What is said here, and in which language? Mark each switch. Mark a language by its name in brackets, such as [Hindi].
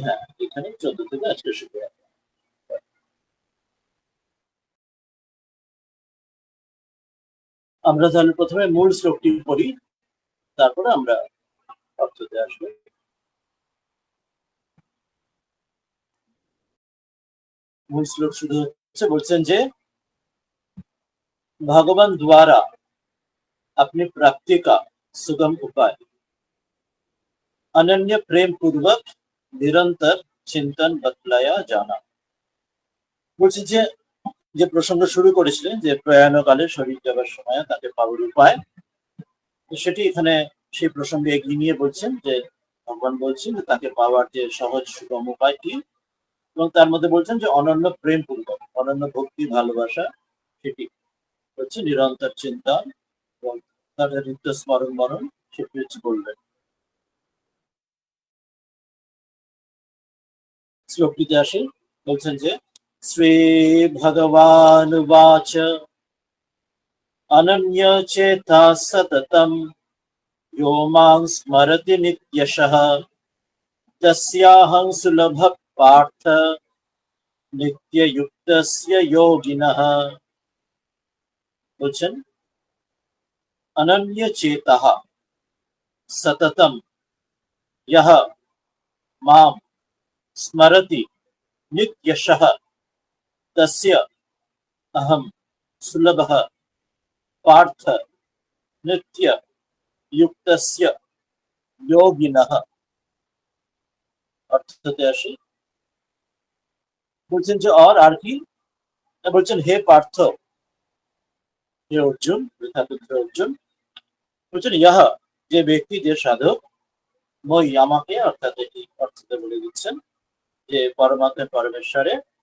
[Bangla] হ্যাঁ, এখানে 14 থেকে আজকে শুরু হবে। আমরা তাহলে প্রথমে মূল শ্লোকটি পড়ি, তারপরে আমরা অর্থতে আসবো। [Hindi] মূল শ্লোক শুরু হচ্ছে, [Bangla] বলছেন যে [Hindi] भगवान द्वारा अपनी प्राप्ति का सुगम उपाय अनन्य प्रेम पूर्वक निरंतर চিন্তন বতলায়া জানা। [Bangla] বলছি যে যে প্রসঙ্গ শুরু করেছিলেন যে প্রয়াণকালে শরীর যাবার সময় তাকে পাওয়ার উপায়, সেটি এখানে সেই প্রসঙ্গে এগিয়ে নিয়ে বলছেন যে ভগবান বলছেন যে তাকে পাওয়ার যে সহজ সুগম উপায় কি, এবং তার মধ্যে বলছেন যে অনন্য প্রেম পূর্বক, অনন্য ভক্তি ভালোবাসা, সেটি হচ্ছে নিরন্তর চিন্তা এবং তার নিত্য স্মরণ মরণ, সেটি হচ্ছে বলবেন। শ্লোকটিতে আসে, বলছেন যে [Sanskrit] শ্রী ভগবান উবাচ অনন্য চেতা সততম यो मां स्मरति नित्यशः तस्याहं सुलभ पार्थ नित्ययुक्तस्य योगिनः। [Bangla] বলছেন [Sanskrit] অনন্য চেতः সততম यः मां स्मरति नित्यशः तस्य अहं सुलभः पार्थ नित्य युक्तस्य योगिनः। [Bangla] অর্থতে আসি, বলছেন যে আর কি, বলছেন হে পার্থ, হে অর্জুন, বৃথাপুত্র অর্জুন, বলছেন ইহ, যে ব্যক্তি, যে সাধক, মই আমাকে, অর্থাৎ এটি অর্থতে বলে দিচ্ছেন যে পরমাত্মা পরমেশ্বরে